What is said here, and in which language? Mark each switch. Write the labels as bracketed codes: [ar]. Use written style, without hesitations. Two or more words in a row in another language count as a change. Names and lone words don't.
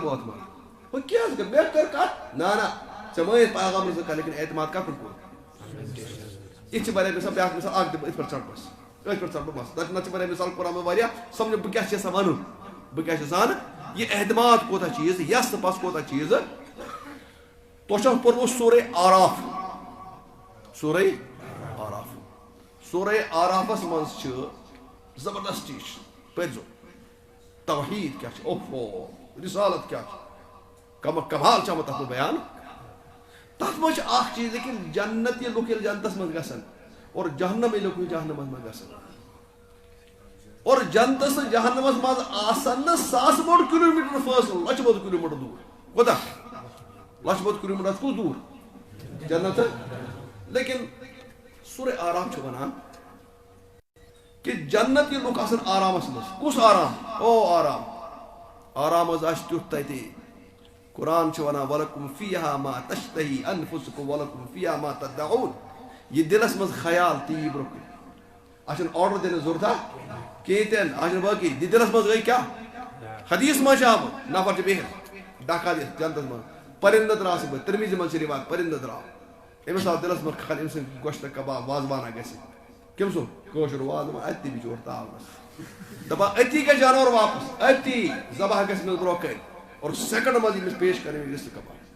[ks] موت منٛز وۄنۍ کیٛاہ حظ کٔر مےٚ کٔر کتھ نہ ژےٚ مٲنِتھ پیغمبر سٕنٛز کتھ لیکن اعتماد کپٲرۍ کوٚر یِتھ چھِ بنیٛاے مثال بیاکھ مثال اکھ دِمہٕ أتھۍ پٮ۪ٹھ ژٹہٕ بس أتھۍ پٮ۪ٹھ ژٹہٕ بہٕ مس نتہٕ چھِ بنیٛاے مثال قرآن منٛز واریاہ سمجھو بہٕ کیٛاہ چھُ یژھان ونُن بہٕ کیٛاہ چھُس زانہٕ یہ اعتماد کوتاہ چیٖز یس تہٕ پس کوتاہ چیٖز تۄہہِ چھو پوٚرمُت سورہ آراف سورہ آراف سورہ آرافس منٛز چھِ زبردستی پٔرۍزیو توحیٖد کیٛاہ چھِ اوفو رسالت کیٛاہ چھِ کمال چھِ آمُت تتھ منٛز بیان تتھ منٛز چھِ اکھ چیٖز لیکن جنت یہِ لُکھ ییٚلہِ جنتس منٛز گژھن اور جہنم ییٚلہِ لُکھ جہنمس منٛز گژھن اور جنتس تہٕ جہنمس منٛز آسن نہٕ ساسہٕ بوٚڑ کِلوٗ میٖٹر فٲصلہٕ لچھِ بوٚد کِلوٗ میٖٹر دوٗر کوتاہ لچھِ بوٚد کِلوٗ میٖٹر کُس دوٗر جنت لیکن سورہ آرام چھُ ونان کہ جنت یہِ لُکھ آسن آرامس منٛز کُس آرام او آرام آرام حظ آسہِ تیُتھ تتہِ قرآن چھُ ونان [ar] ولکم فیہا ما تشتہی انفسکم ولکم فیہا ما تدعون [ks] یہ دلس منٛز خیال تی برونٛہہ کُن اتھ چھُنہٕ آرڈر دِنٕچ ضروٗرتھا کِہیٖنۍ تہِ نہٕ اتھ چھُنہٕ باقٕے دلس منٛز گٔے کیٛاہ حدیث منٛز چھُ آمُت نفر چھُ بِہِتھ ڈکھا دِتھ جنتس منٛز پرندٕ درٛاو صبحٲے ترمیٖزی منٛز چھِ رِواج پرندٕ درٛاو أمِس آو دلس منٛز خیال أمۍ سٕنٛدۍ گۄشتہٕ کباب وازوانہ گژھِ کٔمۍ سُنٛد کٲشُر وازوان اَتہِ تہِ بِچور تاونس دپان أتی گژھِ جانور واپس أتی ذبح گژھِ أمِس برونٛہہ کَنہِ اور سیکنڈ منٛز أمِس پیش کرٕنۍ رِستہٕ کباب